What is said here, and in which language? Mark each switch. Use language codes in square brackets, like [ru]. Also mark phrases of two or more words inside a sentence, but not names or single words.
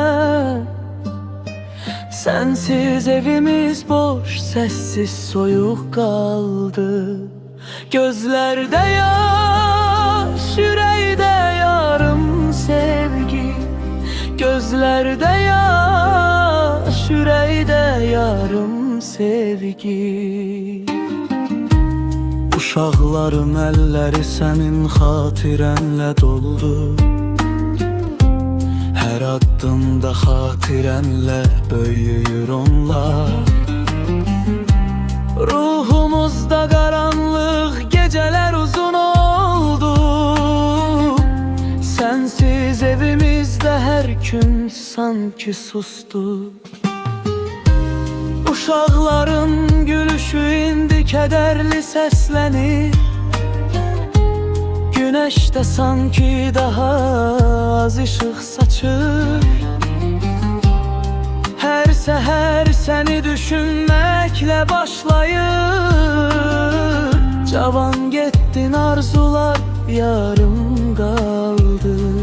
[tr] Sensiz evimiz boş, sessiz soyuk kaldı. Gözlerde yaş, yüreğde yarım sevgi. Gözlerde yaş, yüreğde yarım sevgi. [az] Uşaqlarım əlləri sənin xatirənlə doldu. Hər addımda xatirənlə böyüyür onlar. Ruhumuzda qaranlıq gecələr uzun oldu. Sensiz evimizdə hər gün sanki sustu. Uşaqların gülüşü indi kədərli səslənir. [tr] Güneş de sanki daha az ışık saçır. Her seher seni düşünmekle başlayır. Cavan gettin, arzular yarım kaldı.